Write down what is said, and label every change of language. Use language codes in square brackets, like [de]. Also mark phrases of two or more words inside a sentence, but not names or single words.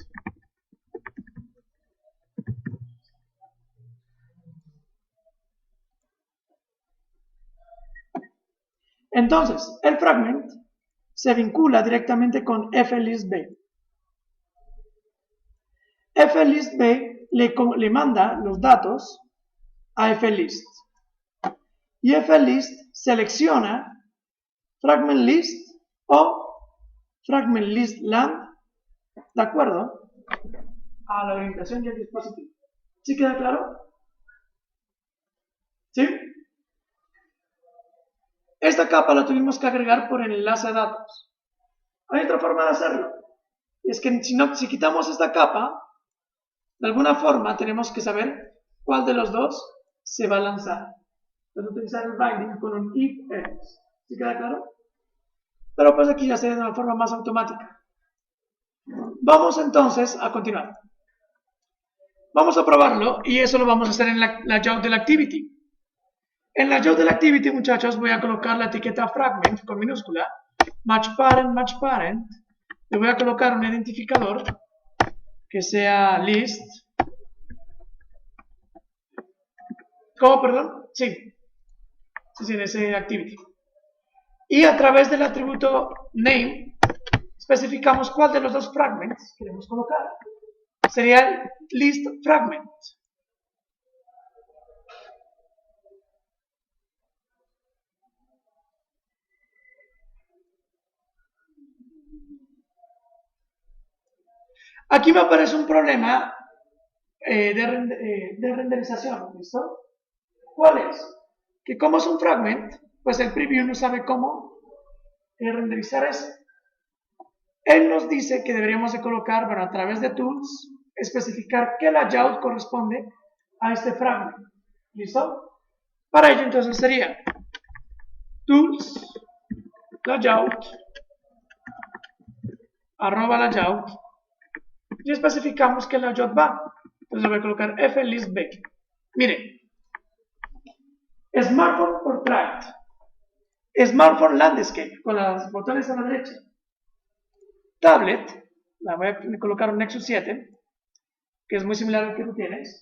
[es] Entonces, el fragment se vincula directamente con flistb. flistb le manda los datos a flist. Y flist selecciona [en] fragment list [es] o [en] fragment list land [es] de acuerdo a la orientación y el dispositivo. ¿Sí queda claro? ¿Sí? Esta capa la tuvimos que agregar por el enlace a datos. Hay otra forma de hacerlo. Es que si quitamos esta capa, de alguna forma tenemos que saber cuál de los dos se va a lanzar. Entonces utilizar el binding con un if else. ¿Sí queda claro? Pero pues aquí ya se ve de una forma más automática. Vamos entonces a continuar. Vamos a probarlo y eso lo vamos a hacer en la layout del activity. En la layout del activity, muchachos, voy a colocar la etiqueta fragment con minúscula, [en] match parent. [es] Le voy a colocar un identificador que sea list. ¿Cómo, perdón? Sí, en ese activity. Y a través del atributo name, especificamos cuál de los dos fragments queremos colocar. Sería el [en] list fragment. [es] Aquí me aparece un problema de renderización, ¿listo? ¿Cuál es? Que como es un fragment, pues el preview no sabe cómo renderizar eso. Él nos dice que deberíamos de colocar, bueno, a través de tools, especificar qué layout corresponde a este fragment. ¿Listo? Para ello entonces sería tools, layout, @layout, y especificamos qué layout va. Entonces le voy a colocar flistb. Miren, [en] Smartphone Portrait, Smartphone Landscape, [es] con los botones a la derecha. Tablet, la voy a colocar un Nexus 7, que es muy similar al que tú tienes.